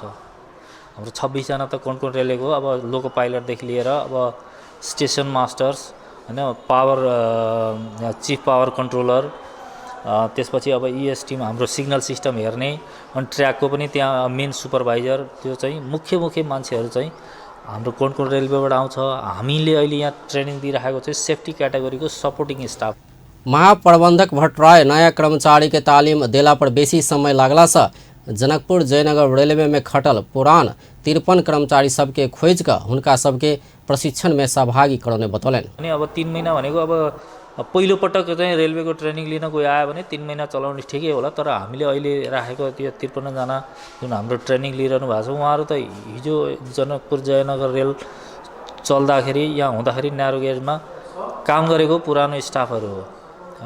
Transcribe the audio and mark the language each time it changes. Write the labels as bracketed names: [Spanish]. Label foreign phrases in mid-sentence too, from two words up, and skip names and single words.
[Nepali] हाम्रो 26 जना त कोंकण रेलवेको अब लोको पाइलटदेखि लिएर अब [English] station masters [Nepali] होइन, [English] power chief power controller, [Nepali] त्यसपछि अब [English] ES team [Nepali] हाम्रो [English] signal system [Nepali] हेर्ने अनि ट्र्याकको पनि त्यहाँ [English] main supervisor [Nepali] त्यो चाहिँ मुख्य मान्छेहरू चाहिँ हाम्रो कोंकण रेलवेबाट आउँछ। हामीले अहिले यहाँ ट्रेनिङ दिइरहेको चाहिँ सेफ्टी क्याटेगोरीको [English] supporting staff. [Maithili] महाप्रबंधक भट्टराय नया कर्मचारी के तालीम देला पर बेसी समय लागला से जनकपुर जयनगर रेलवे में खटल पुरान 53 कर्मचारी सबके खोज कर हुनका सबके प्रशिक्षण में सहभागी कराउने बतौलनि। [Nepali] अनि अब 3 महिना भनेको अब पहिलो पटक चाहिँ रेलवेको ट्रेनिङ लिन कोही आयो भने 3 महिना चलाउने ठिकै होला। तर हामीले अहिले राखेको त्यो 53 जना जुन हाम्रो ट्रेनिङ लिइरहनु भएको छ उहाँहरू त हिजो जनकपुर जयनगर रेल चल्दाखेरि यहाँ हुँदाखेरि न्यारो गेजमा काम गरेको पुरानो स्टाफहरू हो होइन।